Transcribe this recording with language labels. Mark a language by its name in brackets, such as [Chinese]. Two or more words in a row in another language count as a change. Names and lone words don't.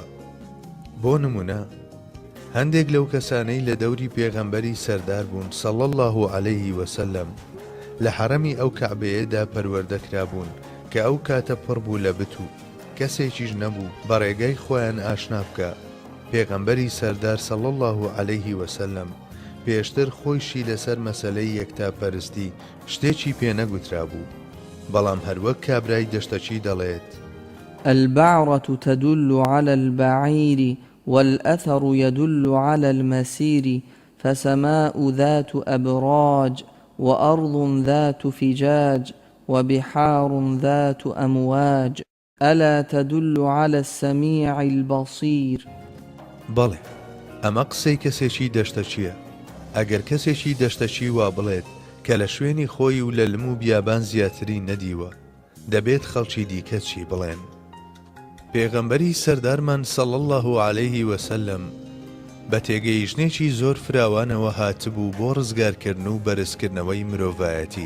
[Central Kurdish] بۆ نمونە هەندێک لەو کەسانەی لە دەوری پێغەمبەری سەردار بوون [Arabic] صەڵی الله عەلەیه وسەلەم [Central Kurdish] لە حەرەمی ئەو کەعبەیەدا پەروەردەکرا بوون کە ئەو کاتە پڕ بوو لە بت و کەسێکیش نەبوو بە ڕێگای خۆیان ئاشنا بکە پێغەمبەری سەردار [Arabic] صلی الله عليه وسلم [Central Kurdish] پێشتر خۆیشی لەسەر مەسەلەی یەکتاپەرستی شتێکی پێ نەگوترا بوو، بەڵام هەروەک کابرای دەشتەچی دەڵێت: [Arabic] البعرة تدل على البعير والأثر يدل على المسير فسماء ذات أبراج وأرض ذات فجاج وبحار ذات أمواج ألا تدل على السميع البصير. [Central Kurdish] بەڵێ، ئەمە قسەی کەسێکی دەشتەچیە. ئەگەر کەسێکی دەشتەچی وا بڵێت کە لە شوێنی خۆی و لە لم و بیابان زیاتری نەدیوە، دەبێت خەڵکی دیکە چی بڵێن؟ پێغەمبەری سەردارمان [Arabic] صلی الله عليه وسلم [Central Kurdish] بە تێگەیشتنێکی زۆر فراوانەوە هاتبوو بۆ ڕزگارکردن و بەرزکردنەوەی مرۆڤایەتی.